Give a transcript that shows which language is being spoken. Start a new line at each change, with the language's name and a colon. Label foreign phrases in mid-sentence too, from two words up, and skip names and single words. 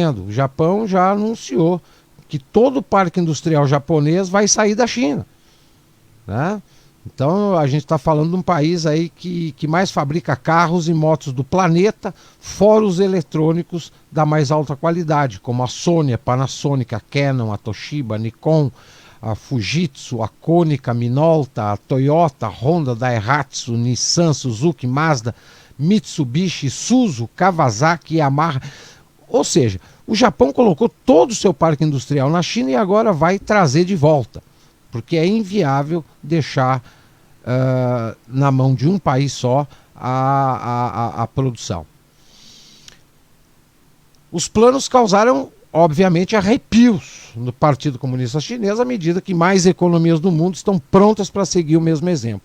Portuguese: O Japão já anunciou que todo o parque industrial japonês vai sair da China, né? Então a gente está falando de um país aí que mais fabrica carros e motos do planeta, fora os eletrônicos da mais alta qualidade, como a Sony, a Panasonic, a Canon, a Toshiba, a Nikon, a Fujitsu, a Konica, a Minolta, a Toyota, a Honda, a Daihatsu, Nissan, Suzuki, Mazda, Mitsubishi, Isuzu, Kawasaki, Yamaha. Ou seja, o Japão colocou todo o seu parque industrial na China e agora vai trazer de volta, porque é inviável deixar na mão de um país só a produção. Os planos causaram, obviamente, arrepios no Partido Comunista Chinês à medida que mais economias do mundo estão prontas para seguir o mesmo exemplo.